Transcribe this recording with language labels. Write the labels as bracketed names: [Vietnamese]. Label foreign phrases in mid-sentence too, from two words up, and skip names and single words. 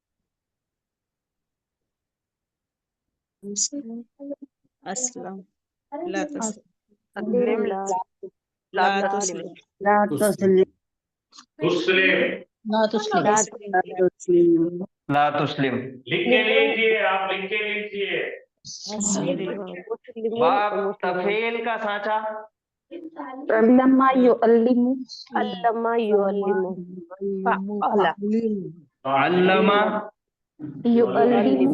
[Arabic] أسلم لا تسليم أسلم لا تسلم لا تسليم لا تسلم لا تسلم. [Urdu] लिख के लीजिए, आप लिख के लीजिए। [Arabic] باب تفعيل [Urdu] का सांचा [Arabic] علّم يعلّم علّم يعلّم अल्लमा युअल्लिमु